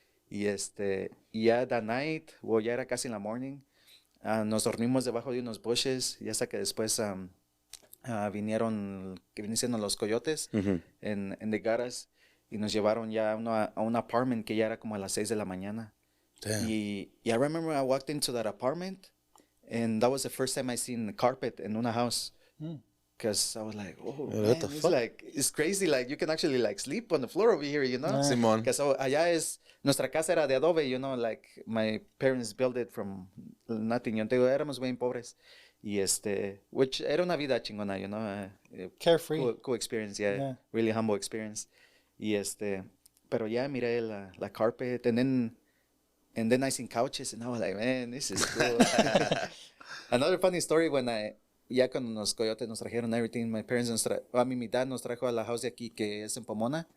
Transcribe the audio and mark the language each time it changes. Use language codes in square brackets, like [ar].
[es] Y ya [en] that night, [es] ya era casi en la morning, nos dormimos debajo de unos bushes y hasta que después vinieron siendo los coyotes en the garas y nos llevaron ya a un apartment que ya era como a las 6 de la mañana. [en] Damn. Y I remember I walked into that apartment and that was the first time I seen the carpet in una house. Because I was like, oh, Yeah, man, what the it's fuck? like, it's crazy. Like, you can actually, like, sleep on the floor over here, you know? [es] Simón. [en] Because [es] allá nuestra casa era de adobe, you know? [en] Like, my parents built it from nothing. [es] Yo te digo, éramos bien pobres. Y which era una vida chingona, you know? [en] Carefree. Cool experience, yeah. Really humble experience. [es] Y pero ya miré la carpet, [en] and then I seen couches, and I was like, man, this is cool. Another funny story when [es] ya cuando los coyotes nos trajeron [en] everything, my parents [es] mi dad nos trajo a la house de aquí que es en Pomona.